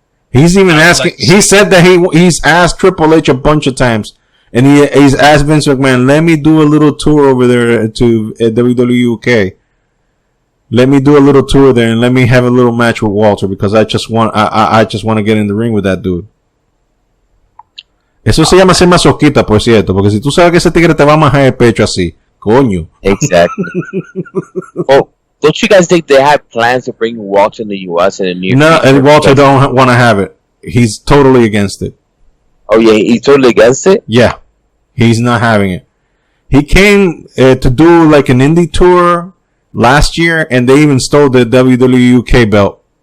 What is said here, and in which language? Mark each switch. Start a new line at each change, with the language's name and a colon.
English: He's even asking, he said that he's asked Triple H a bunch of times. And he's asked Vince McMahon, let me do a little tour over there to WWE UK. Let me do a little tour there and let me have a little match with Walter because I just want to get in the ring with that dude.
Spanish: Eso se llama ser masoquista, por cierto, porque si tú sabes que ese tigre te va a majar el pecho así, coño.
English: Exactly. Oh, don't you guys think they have plans to bring Walter in the US in the near future? No, and Walter don't want to have it. He's totally against it. Oh yeah, he's totally against it? Yeah. He's not having it. He came to do like an indie tour last year, and they even stole the WWE UK belt.